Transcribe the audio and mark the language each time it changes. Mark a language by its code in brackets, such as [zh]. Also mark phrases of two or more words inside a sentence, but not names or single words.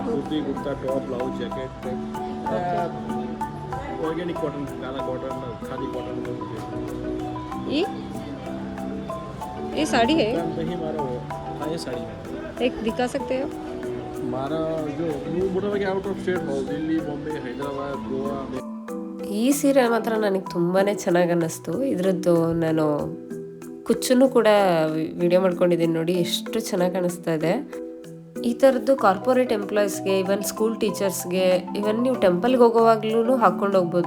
[hi] कुर्ती, कुर्ता, [en] top, blouse, jacket, organic cotton, [hi] काला कॉटन, खादी कॉटन का ये साड़ी है? नहीं हमारा वो. हाँ ये साड़ी है. एक दिखा सकते हो? हमारा जो मोटा भागी [en] out of state [hi] हो, दिल्ली, बॉम्बे, हैदराबाद, गोवा. [kn] ಈ ಸೀರೆ ಮಾತ್ರ ನನಗೆ ತುಂಬಾ ಚೆನ್ನಾಗಿ ಅನ್ನಿಸ್ತು. ಇದರದ್ದು ನಾನು ಕುಚ್ಚನ್ನು ಕೂಡ ವಿಡಿಯೋ ಮಾಡ್ಕೊಂಡಿದ್ದೀನಿ ನೋಡಿ, ಎಷ್ಟು ಚೆನ್ನಾಗಿ ಕಾಣಿಸ್ತಾ ಇದೆ. ಈ ಥರದ್ದು [en] corporate employeesge, even school teachersge, [kn] ಇವನ್ ನೀವು ಟೆಂಪಲ್ಗೆ ಹೋಗೋವಾಗ್ಲೂ ಹಾಕ್ಕೊಂಡು ಹೋಗ್ಬೋದು.